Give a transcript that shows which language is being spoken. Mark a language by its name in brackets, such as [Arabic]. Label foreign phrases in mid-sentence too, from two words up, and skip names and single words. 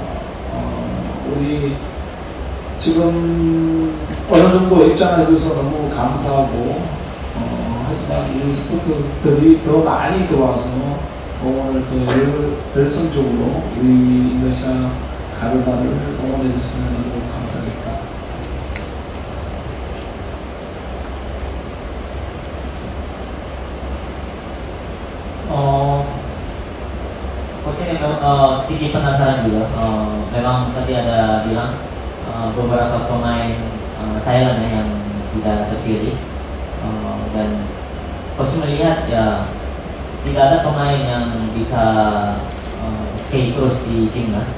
[Korean] 우리 지금 어느 정도 입장해줘서 너무 감사하고 하지만 우리 스포츠들이 더 많이 들어와서 응원을 더 열성적으로 우리 인도네시아 가르다를 응원해 주시면 너무 감사하겠다. [Indonesian] Coach ini sedikit penasaran juga. Memang tadi ada bilang beberapa pemain Thailand ya yang tidak terpilih, dan Coach melihat ya tidak ada pemain yang bisa stay terus di timnas.